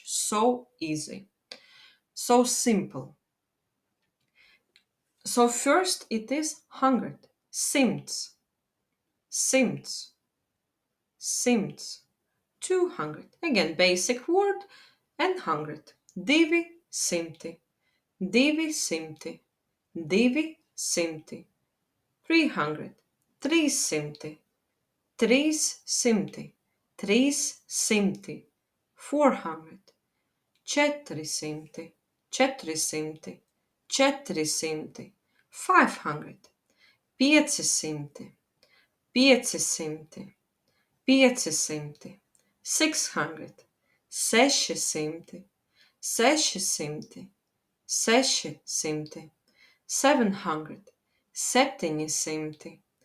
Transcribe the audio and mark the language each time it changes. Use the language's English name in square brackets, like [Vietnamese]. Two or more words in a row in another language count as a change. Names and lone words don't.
[English] So easy, so simple. So first it is 100, [Latvian] simts, simts, simts, 200. [English] Again, basic word and 100. [Latvian] Divi simti, divi simti, divi simti. 300, 300, 300, 300, 400, 400, 400, 400, 500, 500, 500, 500, 600, 600, 600, 600, 700, 700,